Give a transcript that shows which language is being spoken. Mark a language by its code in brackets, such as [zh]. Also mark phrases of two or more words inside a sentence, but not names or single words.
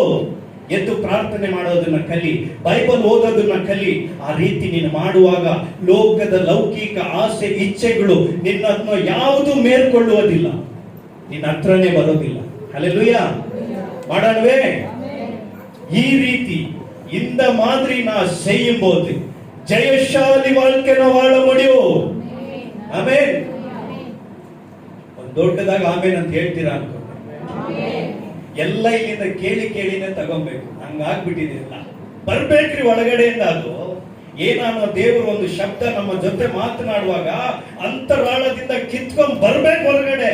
[kn] ಎದ್ದು ಪ್ರಾರ್ಥನೆ ಮಾಡೋದನ್ನ ಕಲಿ, ಬೈಬಲ್ ಓದೋದನ್ನ ಕಲಿ. ಆ ರೀತಿ ನೀನು ಮಾಡುವಾಗ ಲೋಕದ ಲೌಕಿಕ ಆಸೆ ಇಚ್ಛೆಗಳು ನಿನ್ನನ್ನು ಯಾವುದು ಮೇಲ್ಕೊಳ್ಳುವುದಿಲ್ಲ, ನಿನ್ನ ಹತ್ರನೇ ಬರೋದಿಲ್ಲ. ಹಲ್ಲೆಲೂಯಾ. ಮಾಡೋಣವೇ? ಈ ರೀತಿ [ta] இந்த மாதிரி நான் செய்யும் போது ஜெயசாலி வாழ்க்கை நான் வாழ முடியும். [kn] ಆಮೆನ್. ಒಂದು ದೊಡ್ಡದಾಗ ಆಮೇನ್ ಅಂತ ಹೇಳ್ತೀರಾ ಅನ್ಕೊಂಡೆ. ಎಲ್ಲ ಇಲ್ಲಿಂದ ಕೇಳಿನೇ ತಗೊಬೇಕು. ಹಂಗಾಗ್ಬಿಟ್ಟಿದಿಲ್ಲ. ಬರ್ಬೇಕ್ರಿ ಒಳಗಡೆಯಿಂದ. ಅದು ಏನಾನೋ ದೇವರು ಒಂದು ಶಬ್ದ ನಮ್ಮ ಜೊತೆ ಮಾತನಾಡುವಾಗ ಅಂತರಾಳದಿಂದ ಕಿತ್ಕೊಂಡ್ ಬರ್ಬೇಕು ಹೊರಗಡೆ.